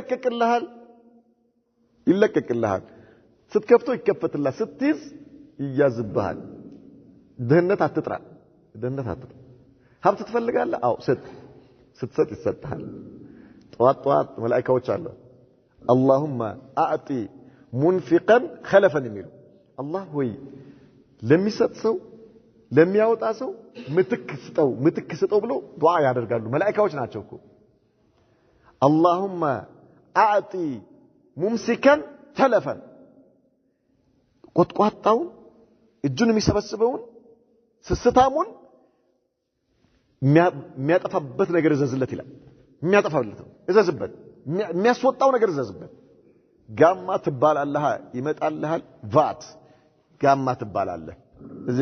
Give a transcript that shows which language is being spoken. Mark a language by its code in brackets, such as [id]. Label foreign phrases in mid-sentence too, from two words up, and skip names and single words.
[am] ይለቀቅልሃል ስትከፍተው ይከፈትልሃል ስትይዝ ይያዝብሃል ድህነት አትጥራ ሀብት ትፈልጋለህ አው ስትሰጥ ይሰጥሃል ጧት መላእክቶች አሉ [ar] اللهم اعطي منفقا خلفا [am] የሚሉ አላህ ሆይ ለሚሰጥ ሰው ለሚያወጣ ሰው ምትክ ስጠው ብሎ ዱዓ ያደርጋሉ መላእክቶች ናቸው እኮ [ar] اللهم اعطي ممسكا تلفا [am] ቆጥቋጣው እጁን የሚሰበስበውን ስስታሙን የሚያጠፋበት ነገር እዘዝለት ይላል የሚያጠፋለት እዘዝበት የሚያስወጣው ነገር እዘዝበት ጋማ ትባላለህ ይመጣልሃል ቫት ጋማ ትባላለህ እዚህ